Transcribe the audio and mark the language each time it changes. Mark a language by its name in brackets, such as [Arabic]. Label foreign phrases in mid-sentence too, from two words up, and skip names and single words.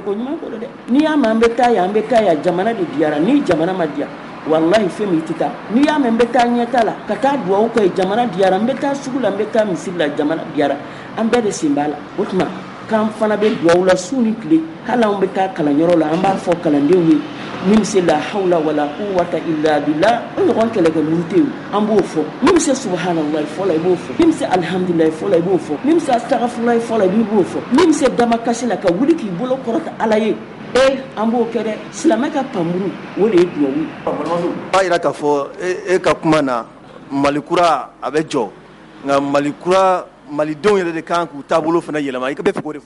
[Bambara] ko ɲuman ko dɛ n'i y'a mɛn an bɛ taa yan jamana de diyara ni jamana ma diya wallahi fɛn min tɛ taa n'i y'a mɛn n bɛ taa ɲɛta la ka taa duwawu kɛ jamana diyara n bɛ taa sugu la n bɛ taa misiri la jamana diyara an bɛɛ de sen b'a la o tuma k'an fana bɛ duwawu la su ni tile hali an bɛ taa kalanyɔrɔ la an b'a fɔ kalandenw ye min se la [Arabic] حول ولا قوة إلا بالله [Bambara] o ɲɔgɔn kɛlɛkɛ minnu an b'o fɔ min se subhanallahi fɔlɔ i b'o fɔ min se alhamdulilahi fɔlɔ i b'o fɔ min se astaghfirullahi fɔlɔ i b'o fɔ min se damakasi la ka wuli k'i bolo kɔrɔta ala ye an b'o kɛ dɛ silamɛ ka panburu o de ye duwawu b'a yira k'a fɔ e ka kuma na malikura a bɛ jɔ nka malikura malidenw yɛrɛ de kan k'u taabolo fana yɛlɛma i bɛ fɛ k'o de fɔ